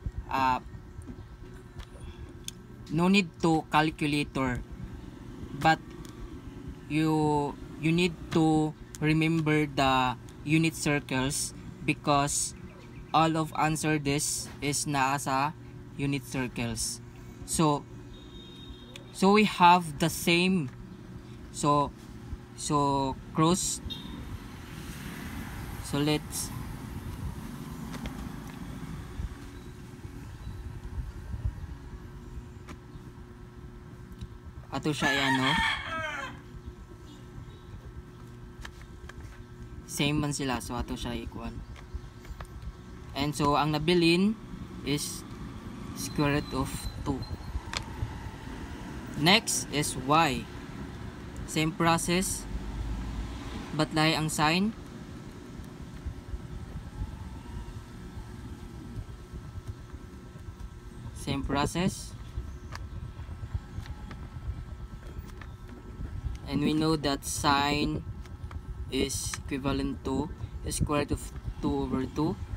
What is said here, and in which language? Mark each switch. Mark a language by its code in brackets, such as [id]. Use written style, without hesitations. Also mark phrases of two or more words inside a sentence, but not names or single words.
[en] no need to calculator, but you need to remember the unit circles because all of answer this is nasa unit circles. So we have the same, so cross, so let's [ceb] ato siya ano, [en] same [ceb] man sila, [en] so [ceb] ato siya [en] equal. And so [ceb] ang nabilin [en] is square root of 2. Next is y. Same process, but [ceb] lahi ang [en] sign. Same process. And we know that sine is equivalent to square root of 2 over 2.